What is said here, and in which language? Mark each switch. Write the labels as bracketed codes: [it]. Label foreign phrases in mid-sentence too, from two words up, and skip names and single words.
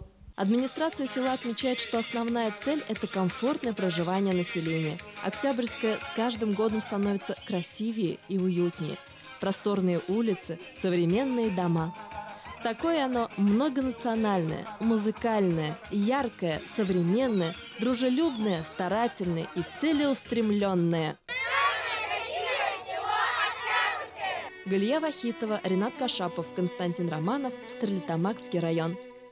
[ru] Администрация села отмечает, что основная цель – это комфортное проживание населения. Октябрьская с каждым годом становится красивее и уютнее. Просторные улицы, современные дома. Такое оно многонациональное, музыкальное, яркое, современное, дружелюбное, старательное и целеустремленное. Галия Вахитова, Ренат Кашапов, Константин Романов, Стерлитамакский район.